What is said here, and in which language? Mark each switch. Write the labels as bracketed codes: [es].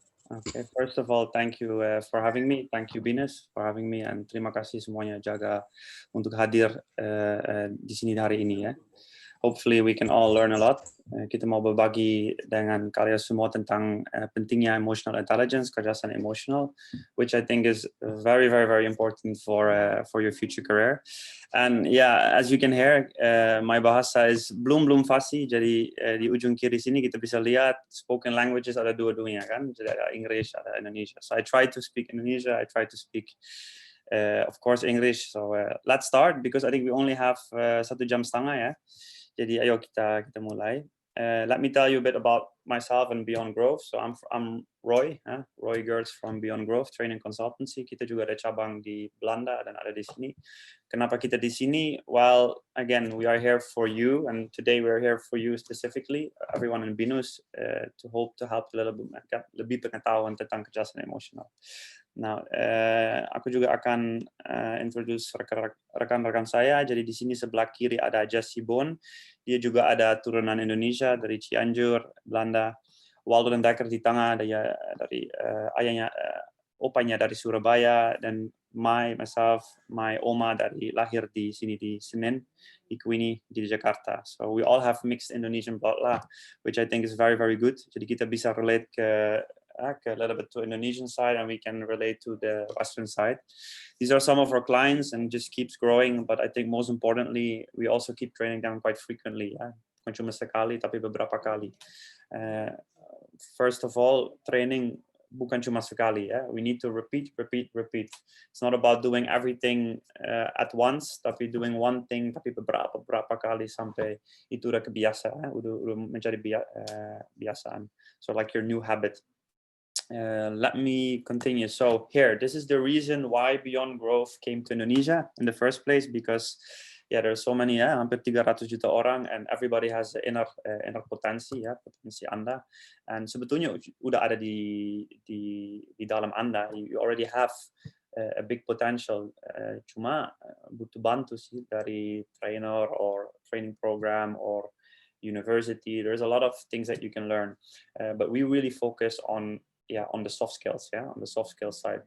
[en] Okay, first of all, thank you for having me. Thank you, Binus, for having me. [id] And terima kasih semuanya jaga untuk hadir di sini hari ini ya. [en] Hopefully we can all learn a lot. [id] Kita mau berbagi dengan kalian semua tentang pentingnya emotional intelligence, kecerdasan emosional, [en] which I think is very, very, very important for your future career. And yeah, as you can hear, my bahasa is [id] belum fasih. Jadi di ujung kiri sini kita bisa lihat spoken languages ada dua-duanya kan. Jadi ada English, ada Indonesia. [en] So I try to speak Indonesia. I try to speak, of course, English. So let's start because I think we only have [id] 1,5 jam ya. Jadi ayo kita mulai. [en] Let me tell you a bit about myself and Beyond Growth. So I'm Roy, Roy Gertz from Beyond Growth Training Consultancy. [id] Kita juga ada cabang di Belanda dan ada di sini. Kenapa kita di sini? [en] Well, again, we are here for you, and today we are here for you specifically, everyone in Binus, to hope to help [id] lebih pengetahuan tentang kecerdasan emosional. Nah, aku juga akan introduce rekan-rekan saya. Jadi di sini sebelah kiri ada Jesse Bon. Dia juga ada turunan Indonesia dari Cianjur, Belanda. Waldo dan Dekker di tengah dari ayahnya, opanya dari Surabaya, dan myself, my oma dari lahir di sini di Senen, di Queenie di Jakarta. [en] So we all have mixed Indonesian blood lah, which I think is very, very good. [id] Jadi kita bisa [en] relate a little bit to Indonesian side, and we can relate to the Western side. These are some of our clients, and just keeps growing. But I think most importantly, we also keep training them quite frequently. [id] Bukan cuma sekali, tapi beberapa kali. [en] First of all, [id] training bukan cuma sekali. [en] We need to repeat. It's not about doing everything at once, [id] tapi [en] doing one thing, [id] tapi beberapa kali sampai itu udah kebiasaan, udah menjadi biasaan. [en] So like your new habit. Let me continue. So here, this is the reason why Beyond Growth came to Indonesia in the first place, because there's so many, [id] hampir 300 juta orang, [en] and everybody has the inner potensi, potensi Anda. [id] And sebetulnya udah ada di dalam Anda. [en] You already have a big potential. [id] Cuma butuh bantu sih dari [en] trainer or training program or university. There's a lot of things that you can learn, but we really focus on the soft skills, on the soft skills side.